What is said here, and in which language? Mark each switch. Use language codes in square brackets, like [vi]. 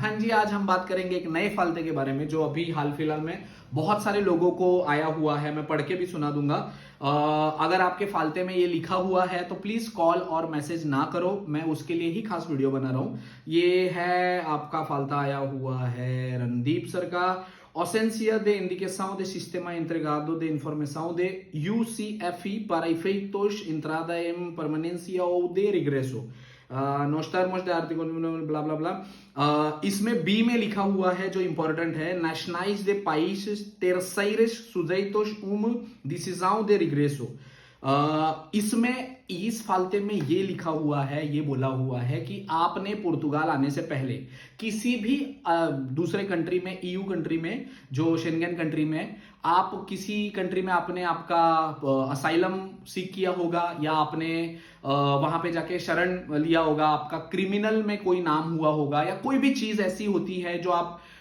[hi] हाँ जी, आज हम बात करेंगे एक नए फालते के बारे में जो अभी हाल फिलहाल में बहुत सारे लोगों को आया हुआ है। मैं पढ़ के भी सुना दूंगा। अगर आपके फालते में ये लिखा हुआ है तो प्लीज कॉल और मैसेज ना करो, मैं उसके लिए ही खास वीडियो बना रहा हूं। ये है आपका फालता आया हुआ है रणदीप सर का। [pt] Ausência de indicação de sistema entregado de informação de UCFI para efeitos entrada em permanência ou de regresso. nos termos de artigo bla bla bla। [hi] इसमें बी में लिखा हुआ है जो इंपॉर्टेंट है, [pt] nacionais de países terceiros sujeitos decisão de regresso। [hi] इसमें इस फालते में ये लिखा हुआ है, ये बोला हुआ है कि आपने पुर्तगाल आने से पहले किसी भी दूसरे कंट्री में, ईयू कंट्री में, जो शेंगेन कंट्री में, आप किसी कंट्री में आपने आपका असाइलम सीख किया होगा या आपने वहां पे जाके शरण लिया होगा, आपका क्रिमिनल में कोई नाम हुआ होगा या कोई भी चीज ऐसी होती है जो आप